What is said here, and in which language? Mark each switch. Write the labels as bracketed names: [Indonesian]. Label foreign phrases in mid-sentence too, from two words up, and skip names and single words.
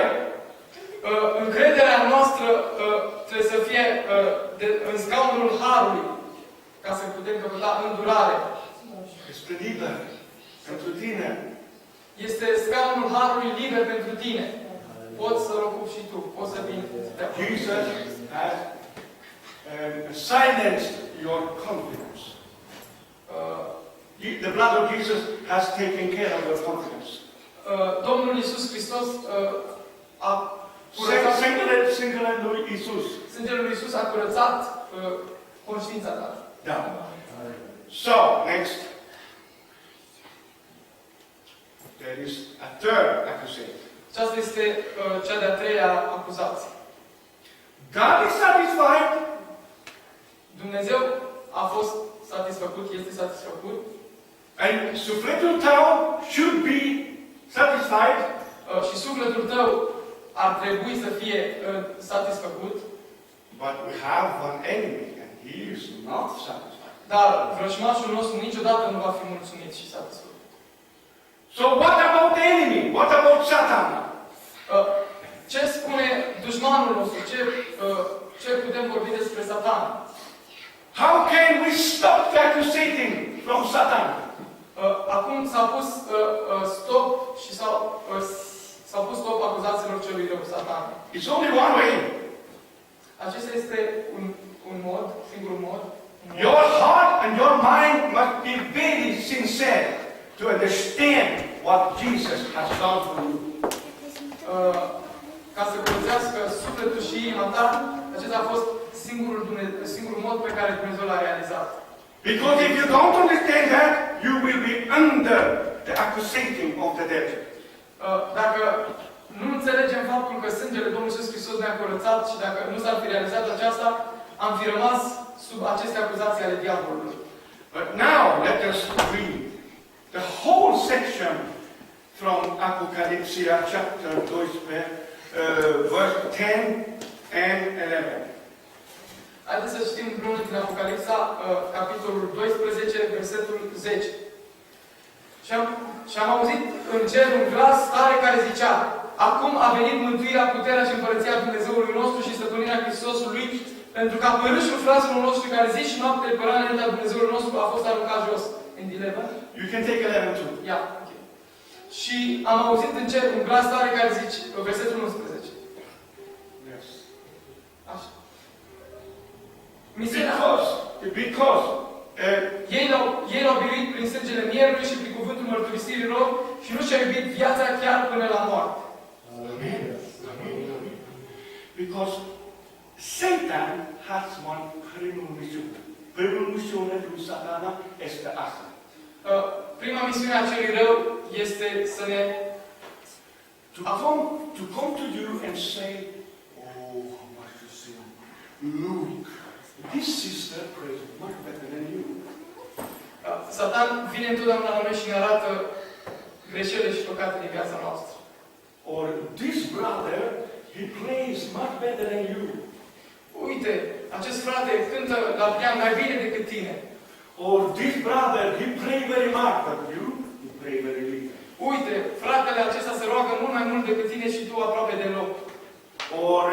[Romanian] Încrederea noastră trebuie să fie în scaunul Harului, ca să putem căpăta îndurare. Este liber pentru tine. Este scaunul Harului liber pentru tine. Poți să-l ocupi și tu. Poți să vii. [English] Jesus has silenced your confidence. The blood of Jesus has taken care of your confidence. [Romanian] Domnul Iisus Hristos a curățat... Sângele lui Iisus. Sângele lui Iisus a curățat conștiința ta. Da. [English] So, next. There is a third accusation. [Romanian] Aceasta este cea de-a treia acuzație. [English] God is satisfied. [Romanian] Dumnezeu a fost satisfăcut, este satisfăcut. [English] And [Romanian] sufletul tău [English] should be satisfied. [Romanian] Și sufletul tău ar trebui să fie satisfăcut. [English] But we have one enemy and he is not satisfied. [Romanian] Dar vrăjmașul nostru niciodată nu va fi mulțumit și satisfăcut. [English] So what about the enemy? What about Satan? [Romanian] Ce spune dușmanul nostru? Ce putem vorbi despre Satan? [English] How can we stop the accusation from Satan? [Romanian] Acum s-a pus stop și s-a pus stop acuzațiilor celui rău, Satan. [English] It's only one way. [Romanian] Acesta este un mod, singurul mod. [English] Your heart and your mind must be very sincere to understand what Jesus has done for you. [Romanian] Ca să curățească sufletul și inima ta, acesta a fost singurul mod pe care Dumnezeu l-a realizat. [English] Because if you don't understand that, you will be under the accusation of the devil. [Romanian] Dacă nu înțelegem faptul că sângele Domnului Iisus Hristos ne-a curățat și dacă nu s-ar fi realizat aceasta, am fi rămas sub aceste acuzații ale diavolului. [English] But now let us read the whole section from Apocalypse chapter 12, verse 10 and 11. [Romanian] Haideți să citim împreună din Apocalipsa, capitolul 12, versetul 10. Și am auzit în cer un glas tare care zicea: acum a venit mântuirea, puterea și împărăția Dumnezeului nostru și stăpânirea Hristosului, pentru că părâșul fraților noștri care zi și noapte părea înaintea Dumnezeului nostru a fost aruncat jos. [English] In 11? You can take 11 too. Yeah, okay. [Romanian] Și am auzit în cer un glas tare care zice, versetul 11. [English] Yes. [Romanian] Așa. [English] Because [Romanian] ei l-au biruit prin sângele mierului și prin cuvântul mărturisirii lor și nu și-au iubit viața chiar până la moarte. [English] Amen. Because Satan has one [Romanian] primul misiune. Primul misiune lui Satana este asta. Prima misiune a celui rău este să ne [English] to come to you and say, oh, how much you sin. Look, this sister prays much better than you. [Romanian] Satan vine întotdeauna la noi și ne arată greșelile și păcatele din viața noastră. [English] Or this brother, he plays much better than you. [Romanian] Uite, acest frate cântă la pian mai bine decât tine. [English] Or this brother, he pray very much, but you pray very little. [Romanian] Uite, fratele acesta se roagă mult mai mult decât tine și tu aproape deloc.